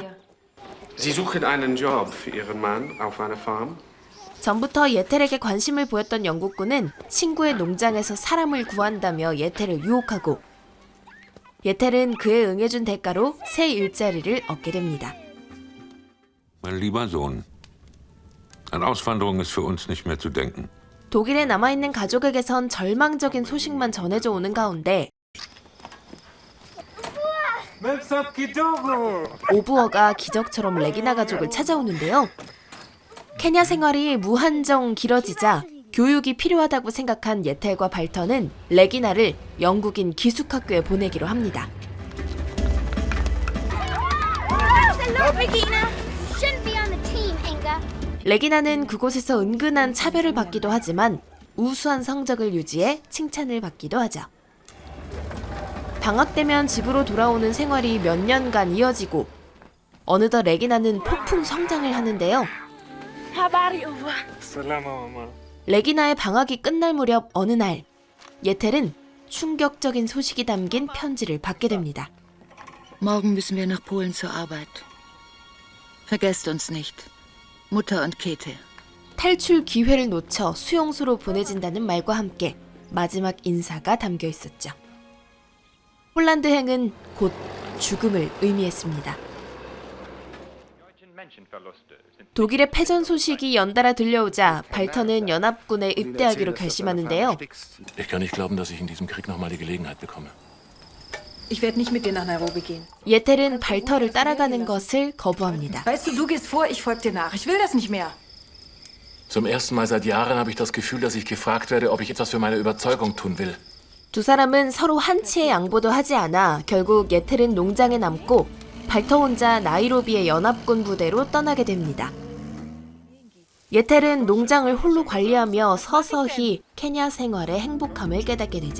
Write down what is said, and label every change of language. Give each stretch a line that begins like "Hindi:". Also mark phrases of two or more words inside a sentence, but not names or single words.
German: Sie suchen einen Job für Ihren Mann auf einer Farm?
Korean: 전부터 예텔에게 관심을 보였던 영국군은 친구의 농장에서 사람을 구한다며 예텔을 유혹하고 예텔은 그에 응해준 대가로 새 일자리를 얻게 됩니다.
German: Mein lieber Sohn, an Auswanderung ist für uns nicht mehr zu denken.
Korean: 독일에 남아있는 가족에게선 절망적인 소식만 전해져 오는 가운데 맵삽 기도고. 오부어가 기적처럼 레기나 가족을 찾아오는데요. 케냐 생활이 무한정 길어지자 교육이 필요하다고 생각한 예텔과 발터는 레기나를 영국인 기숙학교에 보내기로 합니다.
English: Regina, shouldn't be on the team, Inga.
Korean: 레기나는 그곳에서 은근한 차별을 받기도 하지만 우수한 성적을 유지해 칭찬을 받기도 하죠. 방학 되면 집으로 돌아오는 생활이 몇 년간 이어지고 어느덧 레기나는 폭풍 성장을 하는데요.
Swahili: Salama mama.
Korean: 레기나의 방학이 끝날 무렵 어느 날 예텔은 충격적인 소식이 담긴 편지를 받게 됩니다.
German: Morgen müssen wir nach Polen zur Arbeit. Vergesst uns nicht. Mutter und Käthe.
Korean: 탈출 기회를 놓쳐 수용소로 보내진다는 말과 함께 마지막 인사가 담겨 있었죠. 폴란드행은 곧 죽음을 의미했습니다. 독일의 패전 소식이 연달아 들려오자 발터는 연합군에 입대하기로 결심하는데요.
German: Ich kann nicht glauben, dass ich in diesem Krieg nochmal die Gelegenheit bekomme. Ich werde nicht mit dir nach Nairobi gehen.
Korean: 예텔은 발터를 따라가는 것을 거부합니다.
German: Weißt du, du gehst vor, ich folge dir nach. Ich will das nicht mehr. Zum ersten Mal seit Jahren habe ich das Gefühl, dass ich gefragt werde, ob ich etwas für meine Überzeugung tun will.
Korean: 두 사람은 서로 한치의 양보도 하지 않아 결국 예텔은 농장에 남고 발터 혼자 나이로비의 연합군 부대로 떠나게 됩니다. 예텔은 농장을 홀로 관리하며 서서히 케냐 생활의 행복함을 깨닫게 되죠.